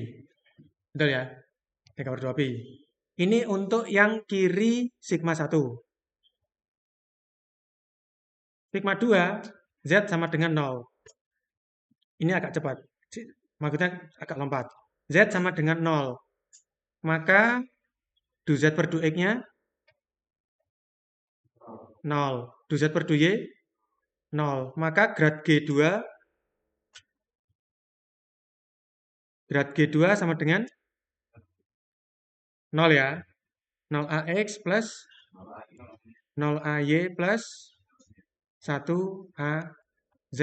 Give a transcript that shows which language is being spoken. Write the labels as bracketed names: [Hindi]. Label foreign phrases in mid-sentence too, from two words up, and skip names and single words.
[Indonesian] Betul ya? 3/2 pi. Ini untuk yang kiri sigma 1. Sigma 2, Z sama dengan 0. Ini agak cepat. Maksudnya agak lompat. Z sama dengan 0. Maka du Z per du X-nya 0. Du Z per du Y 0. Maka grad G2 sama dengan 0 ya. 0AX plus 0AY plus 1AZ.